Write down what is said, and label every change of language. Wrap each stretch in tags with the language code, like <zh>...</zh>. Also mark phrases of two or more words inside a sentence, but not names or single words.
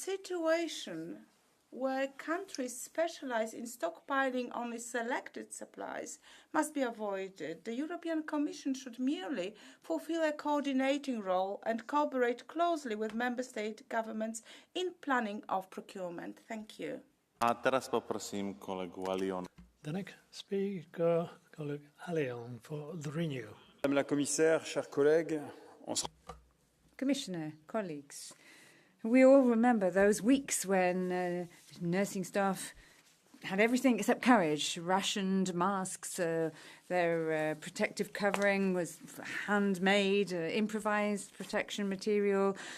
<en>A situation where countries specialize in stockpiling only selected supplies must be avoided. The European Commission should merely fulfill a coordinating role and cooperate closely with member state governments in planning of procurement. Thank you.</en> <sk>A teraz poprosím kolegu Alion.</sk> <en>The next speaker, colleague Allion for the Renew.</en> <fr>Madame la Commissaire, chers collègues,</fr> <en>Commissioner, colleagues, we all remember those weeks when nursing staff had everything except courage, rationed masks, their protective covering was handmade, improvised protection material.</en>